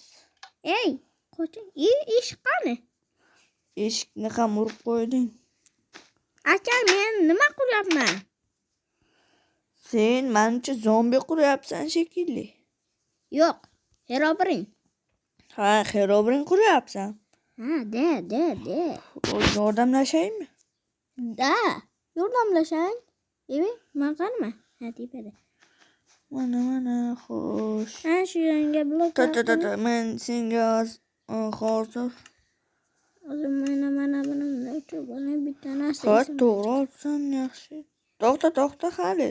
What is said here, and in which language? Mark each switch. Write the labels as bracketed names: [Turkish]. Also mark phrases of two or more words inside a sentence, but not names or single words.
[Uzbek] Ey, qoching. Eshik qani? Eshikni ham urib qo'yding. Aka, men nima qilyapman? Sen menimcha zombi quryapsan shekilli. Yo'q, Herobrine. Ha, Herobrine quryapsan. Ha, de. Yordamlashaymi? Da, yordamlashang. Evi, men qanimi? Ha, tepada. Mana, xo'sh. Ha, shu yonga blok. Men senga hozir. Hozir mana buni o'chirib bitta narsa. Xo'sh, to'g'ri olsan, yaxshi. To'xta hali.